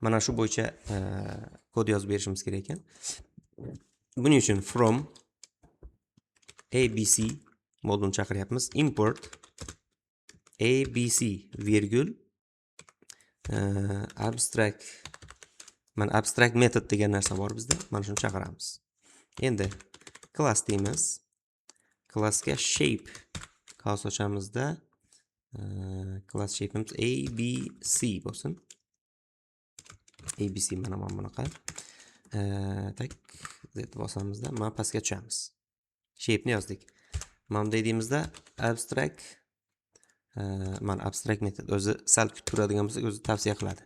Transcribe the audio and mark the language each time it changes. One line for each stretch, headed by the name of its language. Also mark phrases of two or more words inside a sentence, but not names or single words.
Uzbek: Mana shu bo'yicha kod yozib berishimiz kerak ekan. Buning uchun
English: from abc
Uzbek: modulini chaqiryapmiz.
English: Import abc virgul abstract.
Uzbek: Mana
English: abstract method
Uzbek: degan narsa bor bizda. Mana shuni chaqiramiz. Endi class deymiz. Classga
English: shape class
Uzbek: ochamizda class shape'imiz abc bo'lsin. abc mana bunaqa. Tak z bosamizda mana pastga tushamiz. Shape ni yozdik. Mana dediğimizda abstract mana
English: abstract method
Uzbek: o'zi sal kutib turadigan bo'lsak o'zi tavsiya qiladi.